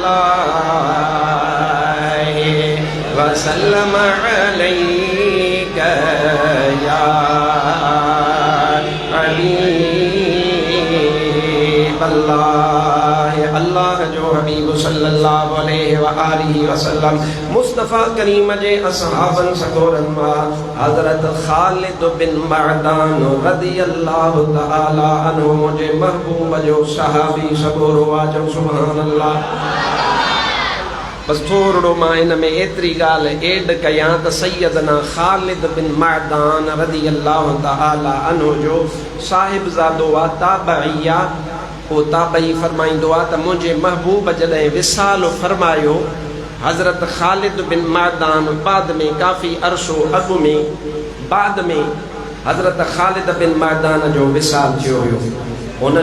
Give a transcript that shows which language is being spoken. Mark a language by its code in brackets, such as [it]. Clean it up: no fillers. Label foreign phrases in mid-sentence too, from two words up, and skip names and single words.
[ar] الله وسلم عليك يا حبيب الله. [sd] अल्लाह जो हबीब [ar] صلى الله عليه وآله وسلم [sd] मुस्तफ़ा करीम जे असहाबन सगोरन मां हज़रत ख़ालिद बिन मअदान [ar] رضي الله تعالى عنه [sd] मुंहिंजे महबूब जो सहाबी सगोरो आहे। [ar] जो سبحان الله. [sd] बस थोरो मां इन में एतिरी ॻाल्हि एड कयां त सैयदना ख़ालिद बिन मअदान [ar] رضي الله تعالى عنه [sd] जो साहिबज़ादो आहे, ताबई आहे। पोइ ताबई फरमाईंदो आहे त मुंहिंजे महबूब जॾहिं विसाल फरमायो, हज़रत ख़ालिद बिन मअदान बाद में काफ़ी अरसो अॻु में बाद में हज़रत ख़ालिद बिन मअदान जो विसाल थियो हुयो।